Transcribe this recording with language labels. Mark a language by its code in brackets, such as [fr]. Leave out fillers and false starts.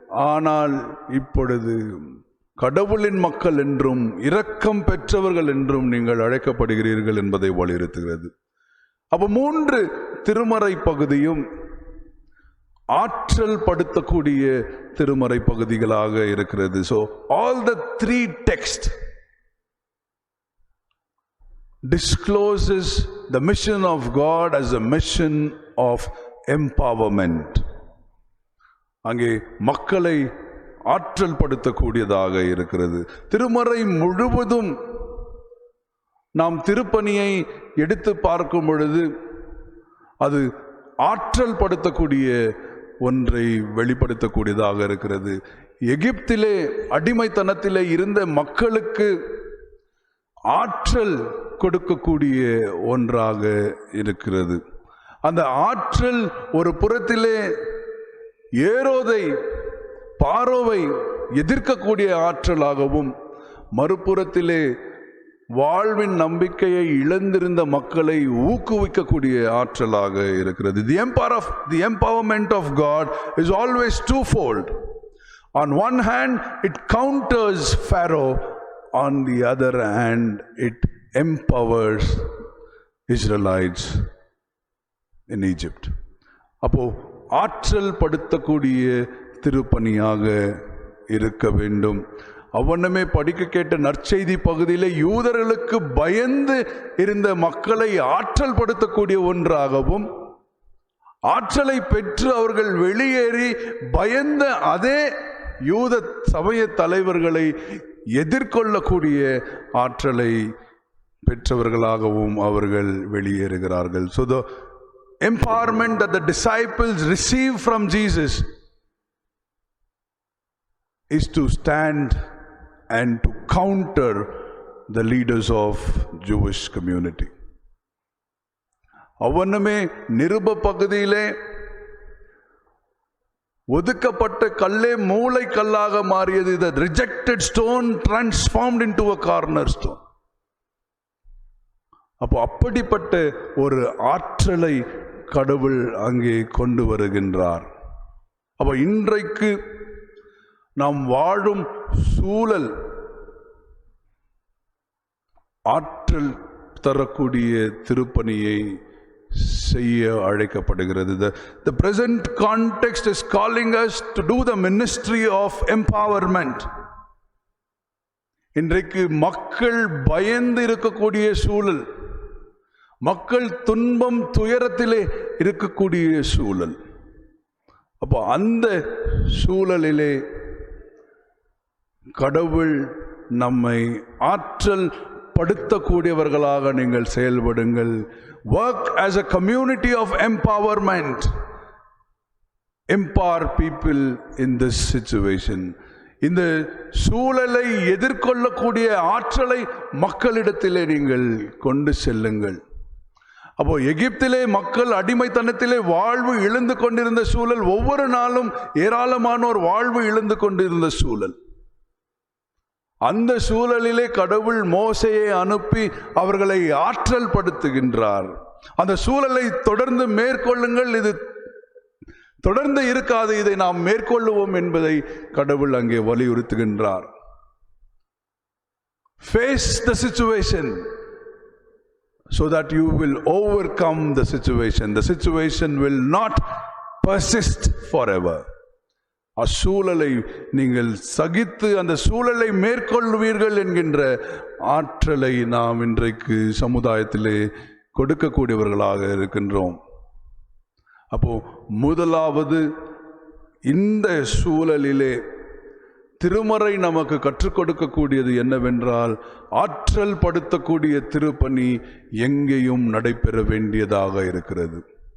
[ta] ஆனால் இப்பொழுது கடவுளின் மக்கள் என்றும் இரக்கம் பெற்றவர்கள் என்றும் நீங்கள் அழைக்கப்படுகிறீர்கள் என்பதை வலியுறுத்துகிறது. அப்போ 3 திருமறை பகுதியும் ஆற்றல் படுத்தக்கூடிய திருமறை பகுதிகளாக இருக்கிறது. [en] So all the 3 texts discloses the mission of God as a mission of empowerment. [ta] அங்கே மக்களை ஆற்றல் படுத்தக்கூடியதாக இருக்கிறது. திருமறை முழுவதும் நாம் திருப்பணியை எடுத்து பார்க்கும் பொழுது அது ஆற்றல் படுத்தக்கூடிய ஒன்றை வெளிப்படுத்தக்கூடியதாக இருக்கிறது. எகிப்திலே அடிமைத்தனத்திலே இருந்த மக்களுக்கு ஆற்றல் கொடுக்கக்கூடிய ஒன்றாக இருக்கிறது. அந்த ஆற்றல் ஒரு புறத்திலே ஏரோதை, பாரோவை எதிர்க்கக்கூடிய ஆற்றலாகவும், மறுபுறத்திலே வாழ்வின் நம்பிக்கையை இழந்திருந்த மக்களை ஊக்குவிக்கக்கூடிய ஆற்றலாக இருக்கிறது. [en] The empowerment of God is always twofold. On one hand, it counters Pharaoh. On the other hand, it empowers Israelites in Egypt. [ta] அப்போ ஆற்றல் படுத்தக்கூடிய திருப்பணியாக இருக்க வேண்டும். அவ்வண்ணமே படிக்க கேட்ட நற்செய்தி பகுதியிலே யூதர்களுக்கு பயந்து இருந்த மக்களை ஆற்றல் படுத்தக்கூடிய ஒன்றாகவும், ஆற்றலை பெற்று அவர்கள் வெளியேறி பயந்த அதே யூத சமய தலைவர்களை எதிர்கொள்ளக்கூடிய ஆற்றலை பெற்றவர்களாகவும் அவர்கள் வெளியேறுகிறார்கள். [en] So the empowerment that the disciples receive from Jesus is to stand and to counter the leaders of Jewish community. [ta] அவனுமே நிருப பகுதியிலே ஒதுக்கப்பட்ட கல்லே மூளை கல்லாக மாறியது. [en] The rejected stone transformed into a cornerstone. [ta] அப்போ அப்படிப்பட்ட ஒரு ஆற்றலை கடவுள் அங்கே கொண்டு வருகின்றார். அப்போ இன்றைக்கு நாம் வாழும் சூழல் ஆற்றல் தரக்கூடிய திருப்பணியை செய்ய அழைக்கப்படுகிறது. [en] The present context is calling us to do the ministry of empowerment. [ta] இன்றைக்கு மக்கள் பயந்து இருக்கக்கூடிய சூழல், மக்கள் துன்பம் துயரத்திலே இருக்கக்கூடிய சூழல். அப்போ அந்த சூழலிலே கடவுள் நம்மை ஆற்றல் படுத்தக்கூடியவர்களாக நீங்கள் செயல்படுங்கள். [en] Work as a community of empowerment. Empower people in this situation. [ta] இந்த சூழலை எதிர்கொள்ளக்கூடிய ஆற்றலை மக்களிடத்திலே நீங்கள் கொண்டு செல்லுங்கள். அப்போ எகிப்திலே மக்கள் அடிமைத்தனத்திலே வாழ்வு இழந்து கொண்டிருந்த சூழல், ஒவ்வொரு நாளும் ஏராளமானோர் வாழ்வு இழந்து கொண்டிருந்த சூழல். அந்த சூழலிலே கடவுள் மோசேயை அனுப்பி அவர்களை ஆற்றல் படுத்துகின்றார். அந்த சூழலை தொடர்ந்து மேற்கொள்ளுங்கள், இது தொடர்ந்து இருக்காது, இதை நாம் மேற்கொள்ளுவோம் என்பதை கடவுள் அங்கே வலியுறுத்துகின்றார். [en] Face the situation so that you will overcome the situation. The situation will not persist forever. [ta] அச்சூழலை நீங்கள் சகித்து அந்த சூழலை மேற்கொள்வீர்கள் என்கின்ற ஆற்றலை நாம் இன்றைக்கு சமுதாயத்திலே கொடுக்கக்கூடியவர்களாக இருக்கின்றோம். அப்போ முதலாவது, இந்த சூழலிலே திருமறை நமக்கு கற்றுக் கொடுக்கக்கூடியது என்னவென்றால், ஆற்றல் படுத்தக்கூடிய திருப்பணி எங்கேயும் நடைபெற வேண்டியதாக இருக்கிறது.